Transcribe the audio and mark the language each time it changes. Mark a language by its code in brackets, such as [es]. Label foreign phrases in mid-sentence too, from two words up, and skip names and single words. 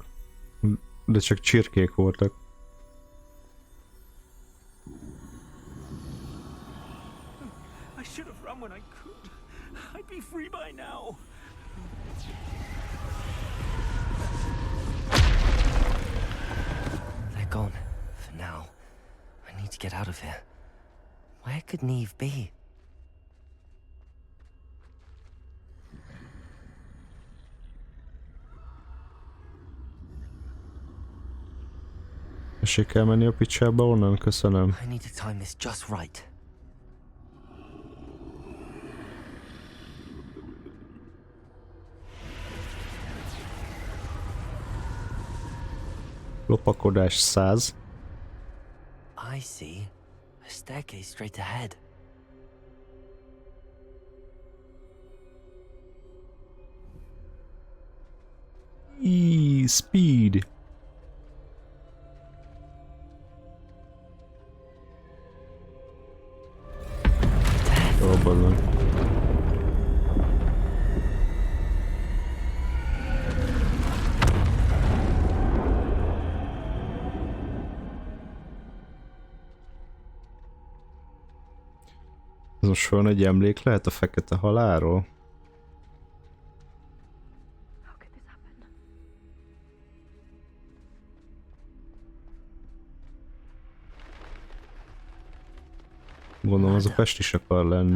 [hu] De csak csirkék voltak. [en] I should have run when I could. I'd be free by now. They're gone. For now. I need to get out of here. Where could Neve be? [hu] Esé kell menni a picsába onnan? Köszönöm. [en] I need to time this just right. [hu] Lopakodás 100. [en] I see. A staircase straight ahead. Speed. [hu] Jó, bazdmeg. Ez most van egy emlék lehet a fekete halálról? Gondolom az a Pest is akar lenni.